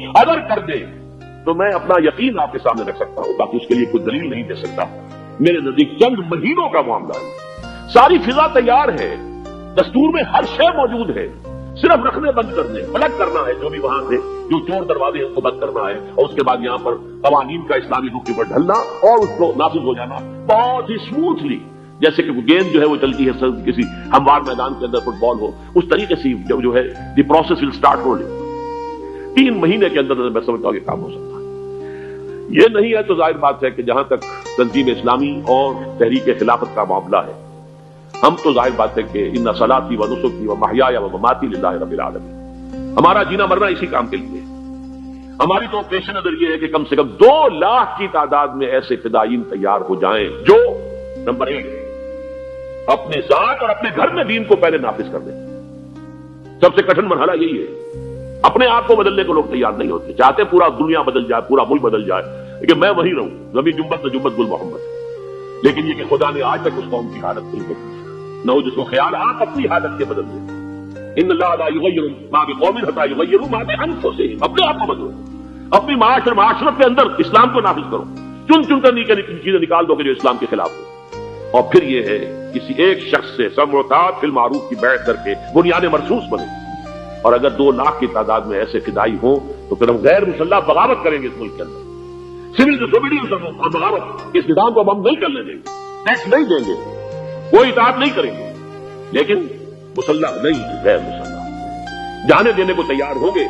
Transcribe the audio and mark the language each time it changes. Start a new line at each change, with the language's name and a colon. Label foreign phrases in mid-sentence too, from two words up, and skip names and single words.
Urdu: اگر کر دے تو میں اپنا یقین آپ کے سامنے رکھ سکتا ہوں، باقی اس کے لیے کوئی دلیل نہیں دے سکتا، میرے نزدیک چند مہینوں کا معاملہ ہے، ساری فضا تیار ہے، دستور میں ہر شے موجود ہے، صرف رکھنے بند کرنے، پلٹ کرنا ہے جو بھی وہاں سے جو چور دروازے ان کو بند کرنا ہے، اور اس کے بعد یہاں پر قوانین کا اسلامی رخ کے اوپر ڈھلنا اور اس کو نافذ ہو جانا بہت ہی اسموتھلی، جیسے کہ گیند جو ہے وہ چلتی ہے کسی ہموار میدان کے اندر فٹ بال ہو، اس طریقے سے جو ہے
English: the process will start rolling.
Urdu: 3 مہینے کے اندر میں سمجھتا ہوں کہ کام ہو سکتا ہے۔ یہ نہیں ہے تو ظاہر بات ہے کہ جہاں تک تنظیم اسلامی اور تحریک خلافت کا معاملہ ہے، ہم تو ظاہر بات ہے کہ
Arabic: ان صلاتی و نسکی و محیای و مماتی للہ رب العالمین،
Urdu: ہمارا جینا مرنا اسی کام کے لیے۔ ہماری تو پیش نظر یہ ہے کہ کم سے کم 2 لاکھ کی تعداد میں ایسے فدائین تیار ہو جائیں جو نمبر 1 اپنے ذات اور اپنے گھر میں دین کو پہلے نافذ کر دیں۔ سب سے کٹھن مرحلہ یہی ہے، اپنے آپ کو بدلنے کو لوگ تیار نہیں ہوتے، چاہتے پورا دنیا بدل جائے، پورا ملک بدل جائے، لیکن میں وہی رہوں،
Persian: زمین جنبت نہ جنبت گل محمد۔
Urdu: لیکن یہ کہ خدا نے آج تک اس قوم کی حالت نہیں بدلی، نہ جس کو خیال آپ اپنی حالت کے بدل دیں۔
Arabic: ان اللہ لا یغیر ما بقوم حتی یغیروا ما بانفسہم،
Urdu: اپنے آپ کو بدلو، اپنی معاش اور معاشرت کے اندر اسلام کو نافذ کرو، چن کر چیزیں نکال دو کہ جو اسلام کے خلاف ہو۔ اور پھر یہ ہے کسی ایک شخص سے
Arabic: سمع و طاعت فی المعروف
Urdu: کی بیعت کر کے بنیاد مرصوص بنے، اور اگر 2 لاکھ کی تعداد میں ایسے فدائی ہوں تو پھر ہم غیر مسلح بغاوت کریں گے اس ملک کے اندر،
English: civil disobedience
Urdu: اور بغاوت، اس نظام کو ہم نہیں کرنے دیں گے، ٹیکس نہیں دیں گے، کوئی اطاعت نہیں کریں گے، لیکن مسلح نہیں، غیر مسلح جانے دینے کو تیار ہوں گے۔